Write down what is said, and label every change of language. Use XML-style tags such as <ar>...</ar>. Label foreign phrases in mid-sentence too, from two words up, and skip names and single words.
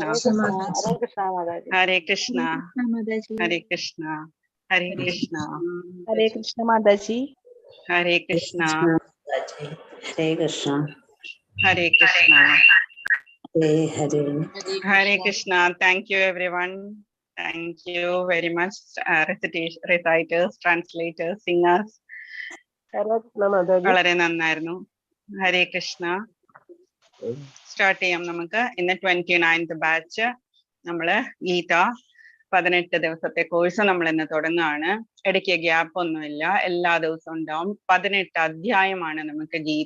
<hi>Maharaj. हरे कृष्णा Mataji. हरे कृष्णा हरे कृष्णा हरे कृष्ण माताजी। हरे कृष्णा हरे कृष्णा. हरे कृष्णा हरे हरे. हरे कृष्णा।</hi> <en>Thank you everyone. Thank you very much, reciters, translators, singers.</en> <hi>हरे कृष्ण माताजी।</hi> <ml>വളരെ നന്നായിരുന്നു. ഹരേ കൃഷ്ണ. സ്റ്റാർട്ട് ചെയ്യാം നമുക്ക്. ഇന്ന് 29th ബാച്ച് നമ്മള് ഗീത 18 ദിവസത്തെ കോഴ്സ് നമ്മൾ ഇന്ന് തുടങ്ങുകയാണ്. ഇടയ്ക്ക് ഗ്യാപ്പ് ഒന്നുമില്ല, എല്ലാ ദിവസവും ഉണ്ടാവും. 18 അധ്യായമാണ് നമുക്ക് ഗീത.</ml>